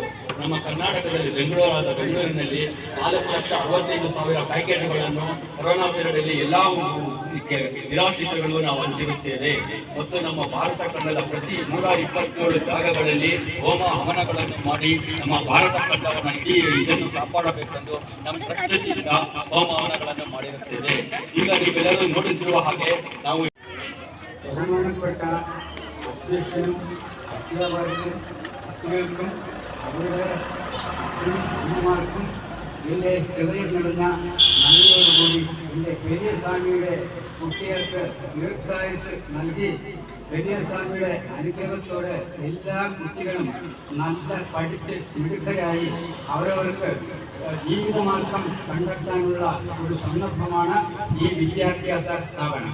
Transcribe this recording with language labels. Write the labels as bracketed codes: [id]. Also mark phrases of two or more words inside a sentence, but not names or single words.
[kn] ನಮ್ಮ ಕರ್ನಾಟಕದಲ್ಲಿ ಬೆಂಗಳೂರಿನಲ್ಲಿ 4,65,000 ಪ್ಯಾಕೆಟ್ಗಳನ್ನು ಕೊರೋನಾ ಪೀರಿಯಡಲ್ಲಿ ಎಲ್ಲ ನಿರಾಶ್ರಿತಗಳು ನಾವು ಹಂಚಿರುತ್ತೇವೆ. ಮತ್ತು ನಮ್ಮ ಭಾರತ ಖಂಡದ ಪ್ರತಿ 127 ಜಾಗಗಳಲ್ಲಿ ಹೋಮ ಹವನಗಳನ್ನು ಮಾಡಿ ನಮ್ಮ ಭಾರತ ಖಂಡವನ್ನು ಇದನ್ನು ಕಾಪಾಡಬೇಕೆಂದು ನಮ್ಮ ಟ್ರಸ್ಟಿಂದ ಹೋಮ ಹವನಗಳನ್ನು ಮಾಡಿರುತ್ತೇವೆ. ಈಗ ನೀವೆಲ್ಲರೂ ನೋಡುತ್ತಿರುವ ಹಾಗೆ ನಾವು [ml] ബഹുമാനപ്പെട്ട അധ്യക്ഷനും അധ്യാപകർക്കും കുട്ടികൾക്കും അവരുടെ അമ്മമാർക്കും എൻ്റെ ഹൃദയം നിറഞ്ഞ നന്ദിയോടുകൂടി എൻ്റെ പെരിയസ്വാമിയുടെ കുട്ടികൾക്ക് ദീർഘായുസ് നൽകി പെരിയസ്വാമിയുടെ അനുഗ്രഹത്തോടെ എല്ലാ കുട്ടികളും നല്ല പഠിച്ച് മിടുക്കരായി അവരവർക്ക് ജീവിതമാർഗം കണ്ടെത്താനുള്ള ഒരു സന്ദർഭമാണ് ഈ വിദ്യാഭ്യാസ സ്ഥാപനം.